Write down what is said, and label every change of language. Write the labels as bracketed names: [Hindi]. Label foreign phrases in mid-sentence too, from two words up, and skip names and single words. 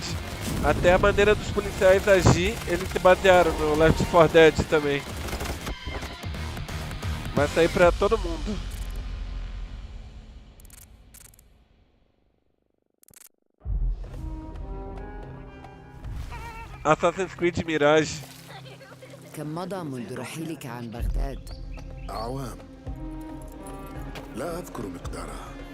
[Portuguese] Até a maneira dos policiais agir, eles se basearam no Left 4 Dead também. Vai sair pra todo mundo. Assassin's Creed Mirage. [Arabic] كم مضى منذ رحيلك عن بغداد؟ أعوام لا أذكر مقدارها.